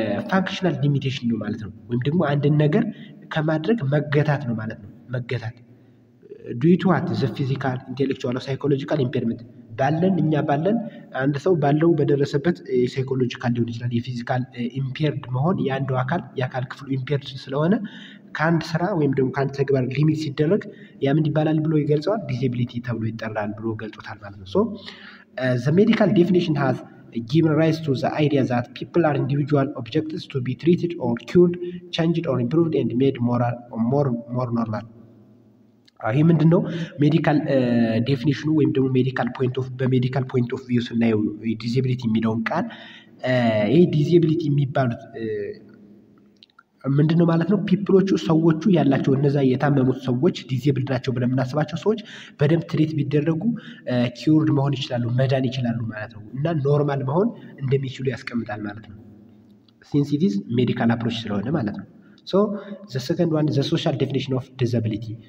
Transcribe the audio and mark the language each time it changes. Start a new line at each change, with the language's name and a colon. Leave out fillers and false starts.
Amharic: ፋንክሽናል ሊሚቴሽን ነው ማለት ነው። ወይም ደግሞ አንድን ነገር ከማድረግ መገታት ነው ማለት ነው። መገታት ዲዩ ቱ ዋት ዘ ፊዚካል ኢንቴሌክቹዋል ሳይኮሎጂካል ኢምፔርመንት እኛ ባለን አንድ ሰው ባለው በደረሰበት ሳይኮሎጂካል ሊሆን ይችላል የፊዚካል ኢምፔርድ መሆን የአንዱ የአካል ክፍሉ ኢምፔርድ ስለሆነ ከአንድ ስራ ወይም ደግሞ ከአንድ ተግባር ሊሚት ሲደረግ ያ ምን ይባላል ብሎ ይገልጸዋል? ዲዚቢሊቲ ተብሎ ይጠራል ብሎ ገልጾታል ማለት ነው።
English: ሶ ዘ ሜዲካል ዴፊኒሽን ሃዝ given rise to the idea that people are individual objects to be treated or cured, changed or improved and made more normal.
Amharic: ይህ ምንድን ነው? ሜዲካል ዴፊኒሽኑ ወይም ደግሞ በሜዲካል ፖይንት ኦፍ ቪው ስናየው ዲዚቢሊቲ የሚለውን ቃል ይህ ዲዚቢሊቲ የሚባሉት ምንድን ነው ማለት ነው? ፒፕሎቹ ሰዎቹ ያላቸው እነዛ የታመሙት ሰዎች ዲዚብልድ ናቸው ብለን የምናስባቸው ሰዎች በደንብ ትሪት ቢደረጉ ኪውርድ መሆን ይችላሉ፣ መዳን ይችላሉ ማለት ነው እና ኖርማል መሆን እንደሚችሉ ያስቀምጣል ማለት ነው።
English: ሲንስ ኢት ኢዝ ሜዲካል አፕሮች
Amharic: ስለሆነ ማለት ነው።
English: ሶ ዘ ሰከንድ ዋን ዘ ሶሻል ዴፊኒሽን ኦፍ ዲዛቢሊቲ።